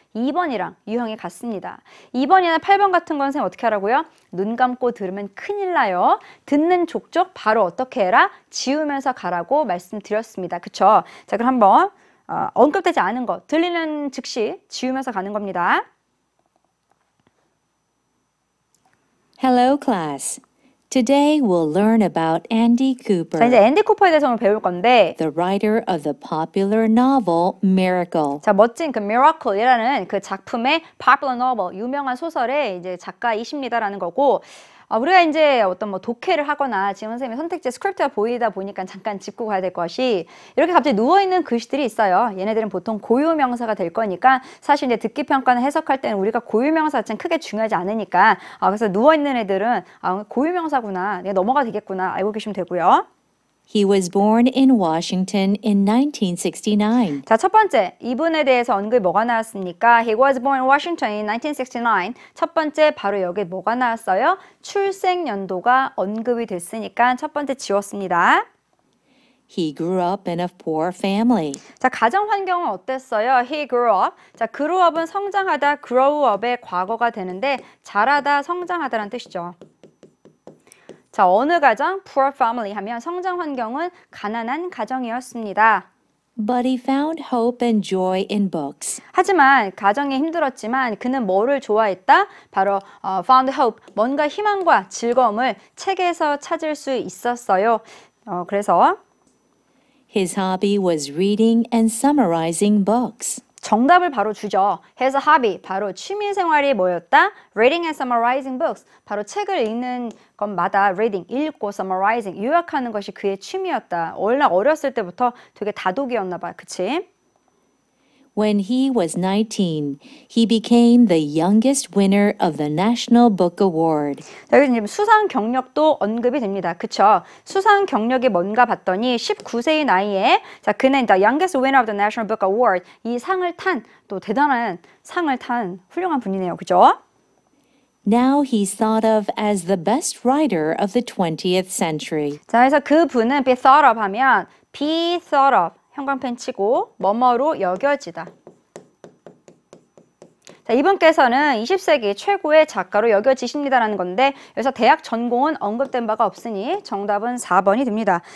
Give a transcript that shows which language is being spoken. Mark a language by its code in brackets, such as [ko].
[ko] 2번이랑 유형이 같습니다. 2번이나 8번 같은 건 선생님 어떻게 하라고요? 눈 감고 들으면 큰일 나요. 듣는 족족 바로 어떻게 해라? 지우면서 가라고 말씀드렸습니다. 그쵸? 자, 그럼 한번 언급되지 않은 거 들리는 즉시 지우면서 가는 겁니다. [en] Hello, class. Today we'll learn about Andy [ko] 자, [en] Cooper, [ko] 이제 앤디 쿠퍼에 대해서 오늘 배울 건데 [en] the writer of the popular novel Miracle. [ko] 자, 멋진 그 Miracle이라는 그 작품의 [en] popular novel, [ko] 유명한 소설의 이제 작가이십니다라는 거고 우리가 이제 어떤 뭐 독해를 하거나 지금 선생님이 선택지 스크립트가 보이다 보니까 잠깐 짚고 가야 될 것이 이렇게 갑자기 누워있는 글씨들이 있어요. 얘네들은 보통 고유명사가 될 거니까 사실 이제 듣기평가는 해석할 때는 우리가 고유명사 자체는 크게 중요하지 않으니까 그래서 누워있는 애들은 고유명사구나, 내가 넘어가 되겠구나 알고 계시면 되고요. [en] He was born in Washington in 1969. [ko] 자, 첫 번째, 이분에 대해서 언급이 뭐가 나왔습니까? [en] He was born in Washington in 1969. [ko] 첫 번째, 바로 여기 뭐가 나왔어요? 출생 연도가 언급이 됐으니까 첫 번째 지웠습니다. [en] He grew up in a poor family. [ko] 자, 가정 환경은 어땠어요? [en] He grew up. [ko] 자, [en] grew up [ko] 은 성장하다, [en] grow up [ko] 의 과거가 되는데 자라다, 성장하다라는 뜻이죠. 자, 어느 가정? [en] Poor family [ko] 하면 성장 환경은 가난한 가정이었습니다. [en] But he found hope and joy in books. [ko] 하지만 가정이 힘들었지만 그는 뭐를 좋아했다? 바로 [en] found hope, [ko] 뭔가 희망과 즐거움을 책에서 찾을 수 있었어요. 그래서 [en] His hobby was reading and summarizing books. [ko] 정답을 바로 주죠. [en] His hobby, [ko] 바로 취미 생활이 뭐였다? [en] Reading and summarizing books. [ko] 바로 책을 읽는 것마다 reading, 읽고 summarizing, 요약하는 것이 그의 취미였다. 원래 어렸을 때부터 되게 다독이었나 봐. 그치? [en] When he was 19, he became the youngest winner of the National Book Award. [ko] 자, 여기 지금 수상 경력도 언급이 됩니다. 그쵸? 수상 경력이 뭔가 봤더니 19세의 나이에 자, 그는 [en] the youngest winner of the National Book Award [ko] 이 상을 탄 또 대단한 상을 탄 훌륭한 분이네요. 그죠? [en] Now he's thought of as the best writer of the 20th century. [ko] 자, 그래서 그 분은 [en] be thought of [ko] 하면 be thought of 형광펜 치고 뭐뭐로 여겨지다. 자, 이분께서는 20세기 최고의 작가로 여겨지십니다라는 건데 여기서 대학 전공은 언급된 바가 없으니 정답은 4번이 됩니다.